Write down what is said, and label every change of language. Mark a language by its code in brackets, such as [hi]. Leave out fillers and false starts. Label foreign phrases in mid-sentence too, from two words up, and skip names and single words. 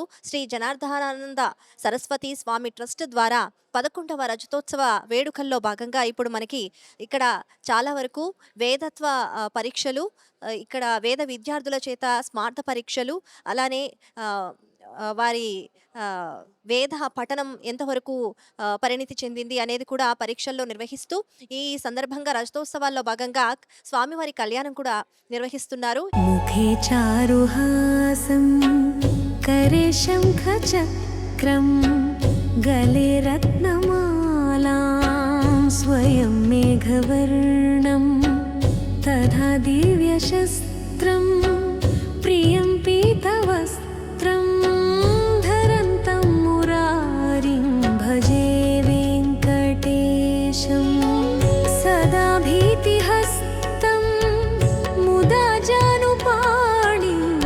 [te] శ్రీ జనార్దనానంద సరస్వతి స్వామి ట్రస్ట్ ద్వారా 11వ రజతోత్సవ వేడుకల్లో భాగంగా ఇప్పుడు మనకి ఇక్కడ చాలా వరకు వేదత్వ పరీక్షలు, ఇక్కడ వేద విద్యార్థుల చేత స్మార్త పరీక్షలు, అలానే ఆహ్, ఆహ్, వారి వేద పఠనం ఎంతవరకు పరిణితి చెందింది అనేది కూడా పరీక్షల్లో నిర్వహిస్తూ, ఈ సందర్భంగా రజతోత్సవాల్లో భాగంగా స్వామివారి కళ్యాణం కూడా నిర్వహిస్తున్నారు. [sa] मुखे चारुहासं करे शङ्खचक्रं गले रत्नमालां स्वयं मेघवर्णं तथा दिव्यशस्त्रं प्रियं पीतवस्त्रं धरन्तं मुरारिं भजे वेङ्कटेशं सदा भीतिहस्तं मुदा जानुपाणिं